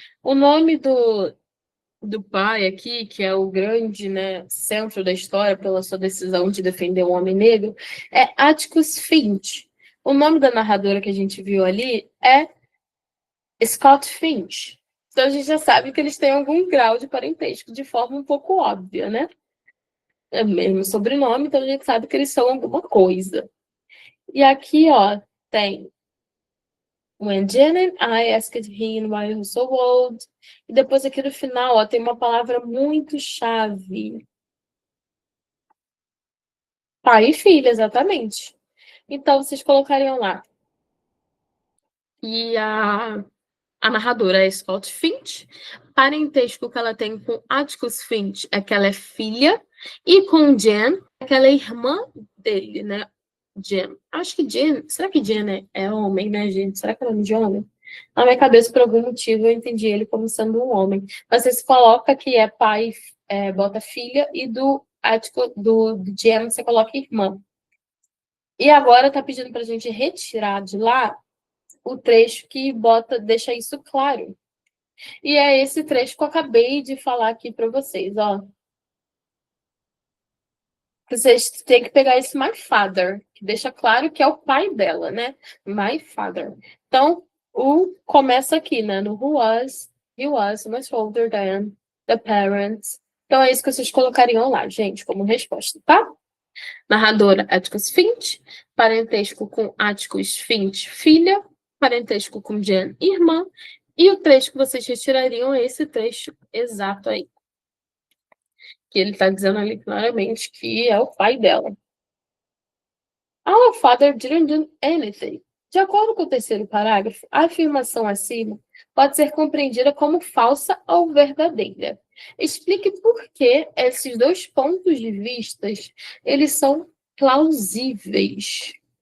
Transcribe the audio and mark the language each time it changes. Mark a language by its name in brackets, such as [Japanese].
[Portuguese] O nome do pai aqui, que é o grande, né, centro da história pela sua decisão de defender o homem negro, é Atticus Finch. O nome da narradora que a gente viu ali é Scott Finch. Então a gente já sabe que eles têm algum grau de parentesco de forma um pouco óbvia, né? É o mesmo sobrenome, então a gente sabe que eles são alguma coisa. E aqui, ó, tem [English] When Jen and I asked him why he was so old. [Portuguese] E depois aqui no final, ó, tem uma palavra muito chave. Pai e filha, exatamente. Então, vocês colocariam lá. E a narradora é Scott Finch. Parentesco que ela tem com Atticus Finch é que ela é filha. E com Jen, é que ela é irmã dele, né? Jen. Acho que Jen. Será que Jen é homem, né, gente? Será que é nome de homem? Na minha cabeça, por algum motivo, eu entendi ele como sendo um homem. Mas você coloca que é pai, bota filha, e do Atticus, do Jen, você coloca irmã. E agora tá pedindo pra gente retirar de lá o trecho que deixa isso claro. E é esse trecho que eu acabei de falar aqui para vocês, ó. Vocês têm que pegar esse [English] my father, [Portuguese] que deixa claro que é o pai dela, né? [English] My father. [Portuguese] Então, começa aqui, né? [English] No he was much older than the parents. [Portuguese] Então, é isso que vocês colocariam lá, gente, como resposta, tá? Narradora, Atticus Finch. Parentesco com Atticus Finch, filha. Parentesco com Jen, irmã. E o trecho que vocês retirariam é esse trecho exato aí. Que ele está dizendo ali claramente que é o pai dela. [English] Our father didn't do anything. [Portuguese] De acordo com o terceiro parágrafo, a afirmação acima pode ser compreendida como falsa ou verdadeira. Explique por que esses dois pontos de vista eles são plausíveis.